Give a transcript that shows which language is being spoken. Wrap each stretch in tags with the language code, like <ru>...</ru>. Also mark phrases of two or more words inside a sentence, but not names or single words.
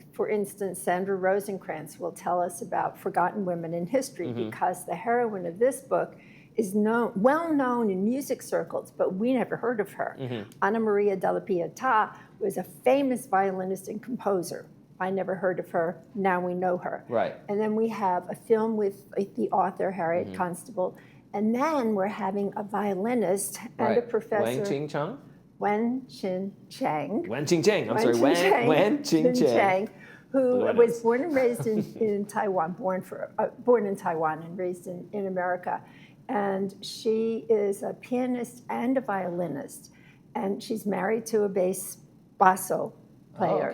<en>For instance, Sandra Rosencrantz will tell us about forgotten women in history because the heroine of this book is well known in music circles, but we never heard of her. Anna Maria della Pietà was a famous violinist and composer. I never heard of her. Now we know her. Right. And then we have a film with the author, Harriet Constable. And then we're having a violinist and a professor. Wang Ching Chang? Wen Chin Chang. Wen Ching Chang. I'm sorry, Wen Ching Chang. Who was born and raised in Taiwan, born in Taiwan and raised in America. And she is a pianist and a violinist. And she's married to a basso player.</en>